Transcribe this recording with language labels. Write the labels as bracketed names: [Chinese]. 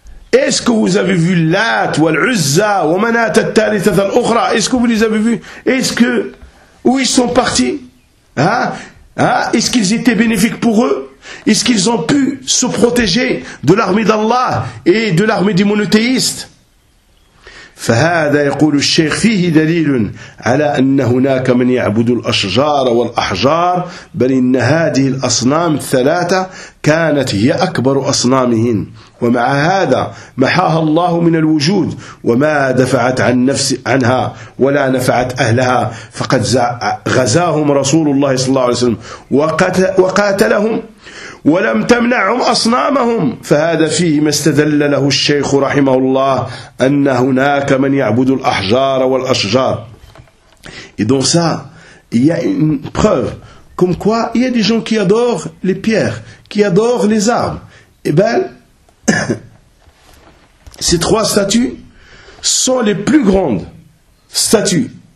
[French] Est-ce que vous avez vu Lat ou Al-Uzza ou Manat al-Thalithah al-Ukhra? Est-ce que vous les avez vus? Est-ce que, où ils sont partis? Hein? Est-ce qu'ils étaient bénéfiques pour eux? Est-ce qu'ils ont pu se protéger de l'armée d'Allah et de l'armée des monothéistes? [Arabic] فَهَذَا يَقُولُ الشَّيْخِ فِيهِ دَلِيلٌ عَلَىٰ أَنَّ هُنَاكَ مَنْ يَعْبُدُ الْأَشْجَارَ وَالْأَحْجَارَ بَلْ إِنَّ هَذِهِ الْأَصْنَامِ الثَّلَاثَ كَانَتْ هِيَ أَكْبَرُ أَصْنَامِهِنْ ومع هذا محاها الله من الوجود وما دفعت عن نفس عنها ولا نفعت أهلها فقد غزاهم رسول الله صلى الله عليه وسلم وقاتلهم ولم تمنعهم أصنامهم فهذا فيه ما استدل له الشيخ رحمه الله أن هناك من يعبد الأحجار والأشجار. [French] Et donc ça, il y a une preuve comme quoi il y a des gens qui adorent les pierres, qui adorent les arbres. Et ben ces trois statues sont les plus grandes statues.